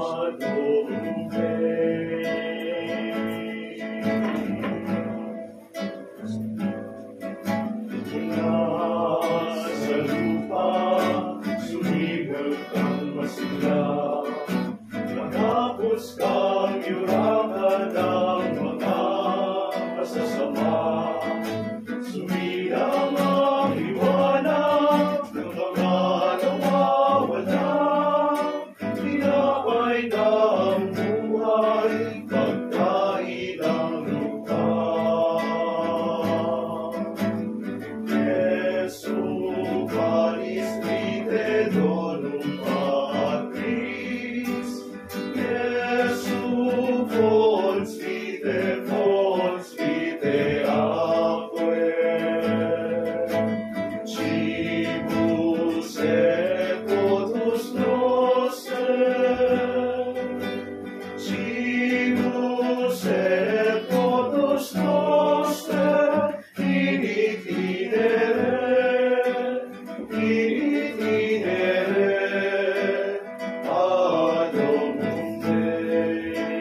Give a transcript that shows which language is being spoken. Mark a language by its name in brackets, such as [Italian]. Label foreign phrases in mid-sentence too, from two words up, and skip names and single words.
[Filipino] Sa lupa, sumigal kang masigla, matapos kang yurakan ng mga masasama. Sumilang ang liwanag ng mga nawawala, tinapay na ang buhay, pagkain ang lupa. [Latin] Jesu Panis Vite Donum Patris, Jesu Fons Vite Aquae, Cibus et votus noster, Cibus et votus noster, ad Domum Dei.